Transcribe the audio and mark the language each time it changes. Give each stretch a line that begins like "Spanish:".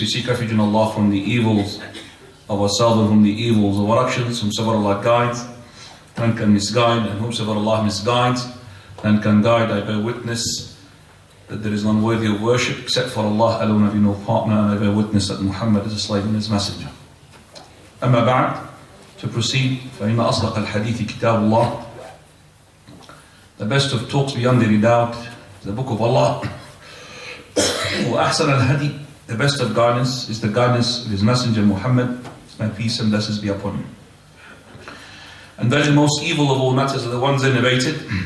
English: We seek refuge in Allah from the evils of ourselves and from the evils of our actions. Whomsoever Allah guides, none can misguide, and whomsoever Allah misguides, none can guide. I bear witness that there is none worthy of worship except for Allah alone, have no partner, and I bear witness that Muhammad is a slave and His messenger.
Arabic: أما بعد,
English: to proceed,
Arabic: فإن أصدق الحديث كتاب الله.
English: The best of talks beyond any doubt is the book of Allah.
Arabic: وأحسن الهدي,
English: the best of guidance is the guidance of His messenger Muhammad. May peace and blessings be upon him. And very most evil of all matters are the ones innovated.